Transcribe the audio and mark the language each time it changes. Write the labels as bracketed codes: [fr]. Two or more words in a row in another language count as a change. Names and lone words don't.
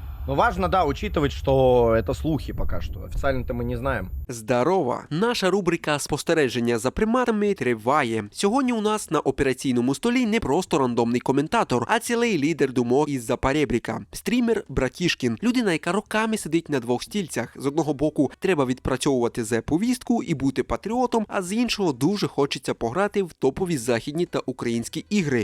[ru] Но важно, да, учитывать, что это слухи пока что. Официально-то мы не знаем. [uk] Здорова! Наша рубрика «Спостереження за приматами» триває. Сьогодні у нас на операційному столі не просто рандомний коментатор, а цілий лідер думок із-за перебріка. Стрімер Братішкін. Людина, яка роками сидить на двох стільцях. З одного боку, треба відпрацьовувати зе-повістку і бути патріотом, а з іншого дуже хочеться пограти в топові західні та українські ігри.